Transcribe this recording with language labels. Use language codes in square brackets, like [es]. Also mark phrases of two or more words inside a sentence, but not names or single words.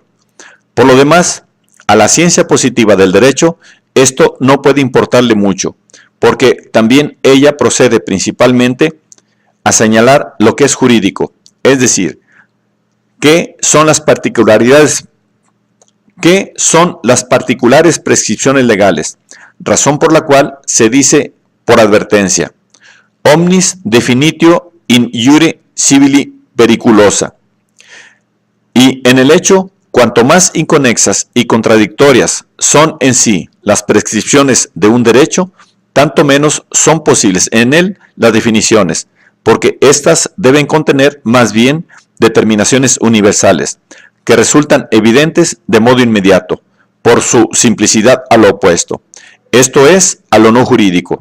[es] Por lo demás, a la ciencia positiva del derecho, esto no puede importarle mucho, porque también ella procede principalmente a señalar lo que es jurídico, es decir, qué son las particulares prescripciones legales, razón por la cual se dice por advertencia, [la] omnis definitio in iure civili periculosa. [es] Y en el hecho, cuanto más inconexas y contradictorias son en sí las prescripciones de un derecho, tanto menos son posibles en él las definiciones, porque éstas deben contener más bien determinaciones universales, que resultan evidentes de modo inmediato, por su simplicidad a lo opuesto, esto es, a lo no jurídico.